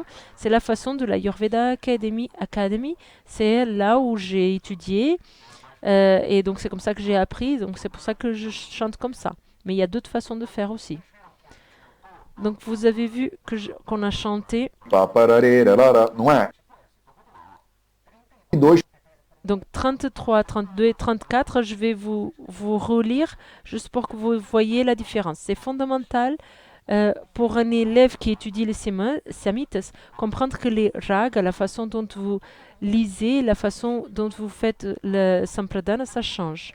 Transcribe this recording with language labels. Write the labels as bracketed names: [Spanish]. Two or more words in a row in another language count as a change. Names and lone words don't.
[French] C'est la façon de la Ayurveda Academy. C'est là où j'ai étudié et donc c'est comme ça que j'ai appris. Donc c'est pour ça que je chante comme ça. Mais il y a d'autres façons de faire aussi. Donc vous avez vu qu'on a chanté. Paparare lara. [Portuguese] Não é? [French] Donc 33, 32 et 34, je vais vous relire juste pour que vous voyez la différence. C'est fondamental pour un élève qui étudie les samhitas, comprendre que les ragas, la façon dont vous lisez, la façon dont vous faites le sampradana, ça change.